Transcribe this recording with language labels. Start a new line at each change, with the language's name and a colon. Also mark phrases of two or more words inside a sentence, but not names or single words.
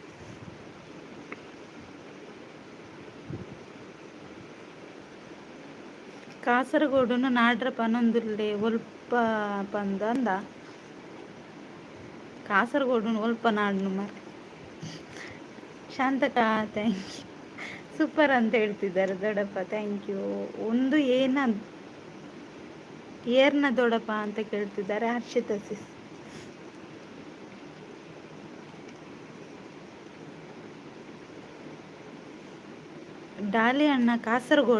Tulu: ಕಾಸರಗೋಡುನು ನಾಡ್ರ ಪನೊಂದುಲ್ಲೆ ಒಲ್ಪ ಪಂದ ಅಂದ. ಕಾಸರಗೋಡುನು ಒಲ್ಪ ನಾಡ್ನು ಮಾರೆ.
English: ಶಾಂತಕ thank you.
Kannada: ಸೂಪರ್ ಅಂತ ಹೇಳ್ತಿದ್ದಾರೆ ದೊಡ್ಡಪ್ಪ,
English: thank you.
Kannada: ಒಂದು ಏರ್ನ ದೊಡ್ಡಪ್ಪ ಅಂತ ಕೇಳ್ತಿದ್ದಾರೆ ಹರ್ಷಿತಾ ಸಿಸ್. ಡಾಲಿ ಅಣ್ಣ ಕಾಸರಗೋಡ?